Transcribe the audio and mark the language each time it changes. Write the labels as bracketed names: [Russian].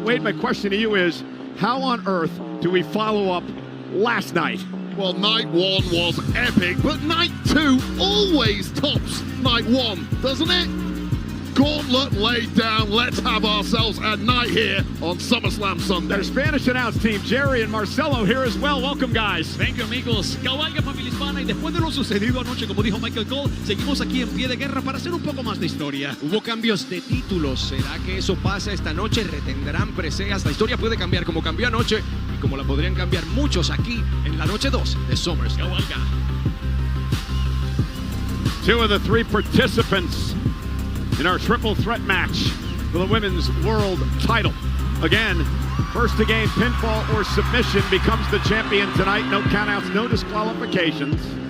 [English] Wade, my question to you is, how on earth do we follow up last night? Well, night one was epic, but night two always tops night one, doesn't it? Gauntlet laid down. Let's have ourselves a night here on SummerSlam Sunday. Their Spanish announce team, Jerry and Marcelo, here as well. Welcome, guys. Thank you, amigos. [Spanish] Cabalga, familia hispana, y después de lo sucedido anoche, como dijo Michael Cole, seguimos aquí en pie de guerra para hacer un poco más de historia. Hubo cambios de títulos. ¿Será que eso pasa esta noche? ¿Retendrán preseas? La historia puede cambiar como cambió anoche y como la podrían cambiar muchos aquí en la noche 2 de SummerSlam. Cabalga. [English] Two of the three participants in our triple threat match for the women's world title. Again, first to gain pinfall or submission becomes the champion tonight. No countouts, no disqualifications.